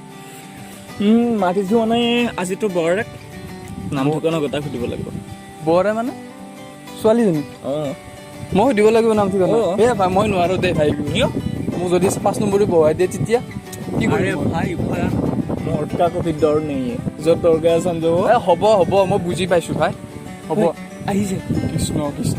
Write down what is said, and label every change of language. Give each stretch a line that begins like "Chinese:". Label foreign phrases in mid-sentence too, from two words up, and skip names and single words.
Assamese: মাতিছোঁ মানে আজিতো বৰদেক নাম ঠিকনা গোটাই সুধিব লাগিব বৰে মানে ছোৱালীজনী অঁ মই সুধিব লাগিব নাম ঠিকনা ভাই মই নোৱাৰোঁ দেই ভাই কিয় মোক যদি 5 নম্বৰী বহাই দিয়ে তেতিয়া কি আরে কৰিম
Hindi: ভাই मोट का कोई डर नहीं है जो डर गया समझो
Assamese: হ'ব মই বুজি পাইছোঁ ভাই হ'ব আহিছে কৃষ্ণ কৃষ্ণ